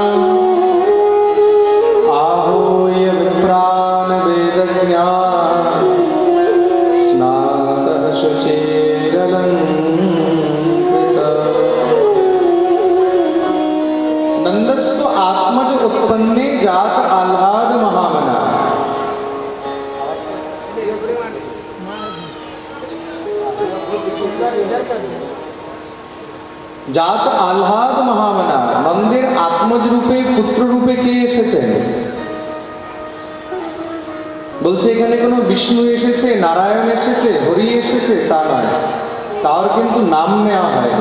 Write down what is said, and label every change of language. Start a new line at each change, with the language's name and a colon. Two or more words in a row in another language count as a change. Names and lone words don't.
Sanskrit: आहूय विप्रान् वेदज्ञा स्नातः शुचिरलङ्कृतः। नंदस्व आत्मज उत्पन्ने जात आह्लाद महामना। জাত আহ্লাদ মহামনা।
Bangla: নন্দের আত্মজ রূপে পুত্র রূপে কে এসেছেন? বলছে এখানে কোনো বিষ্ণু এসেছে, নারায়ণ এসেছে, হরি এসেছে তা নয়, তার কিন্তু নাম নেওয়া হয়নি।